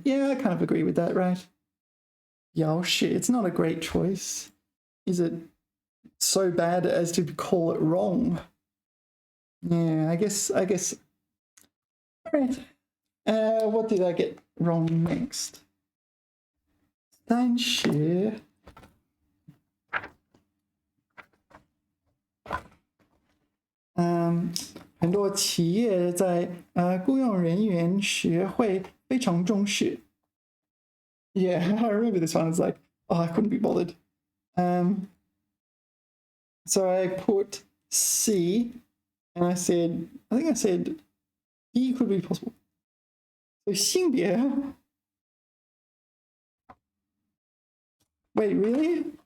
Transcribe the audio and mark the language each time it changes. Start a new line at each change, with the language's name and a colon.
English: Yeah, I kind of agree with that, right? 表示, it's not a great choice. Is it so bad as to call it wrong? Yeah, I guess. All right. What did I get wrong next?
Chinese: 30很多企业在雇佣人员时会非常重视。
English: Yeah, I remember this one. I was like, oh, I couldn't be bothered. So I put C, and I think I said E could be possible. So 性别 Wait, really?